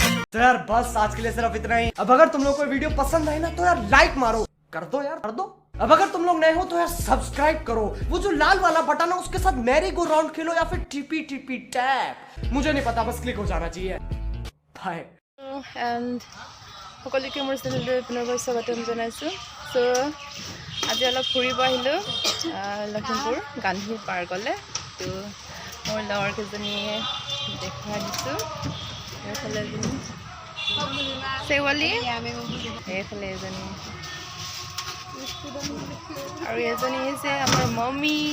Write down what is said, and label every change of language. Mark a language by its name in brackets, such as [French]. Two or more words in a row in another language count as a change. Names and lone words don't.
[Hindi] तो यार बस आज के लिए सिर्फ इतना ही। अब अगर तुम लोग को वीडियो पसंद आए ना तो यार लाइक मारो, कर दो यार, कर दो। अब अगर तुम लोग नए हो तो यार सब्सक्राइब करो, वो जो लाल वाला बटन है उसके साथ [English] merry go round [Hindi] खेलो या फिर टीपी टीपी टैप, मुझे नहीं पता, बस क्लिक हो जाना चाहिए। बाय। [Assamese] एंड সকলোকে মোৰ চেনেলটোত পুনৰবাৰ স্বাগতম জনাইছোঁ। সো আজি অলপ ফুৰিব আহিলোঁ লখিমপুৰ গান্ধী পাৰ্কলৈ। তো মোৰ লগৰ কেইজনীয়ে দেখুৱাই দিছোঁ। এইফালে এজনী চেৱালী, এইফালে এজনী, আৰু এজনী হৈছে আমাৰ মম্মী।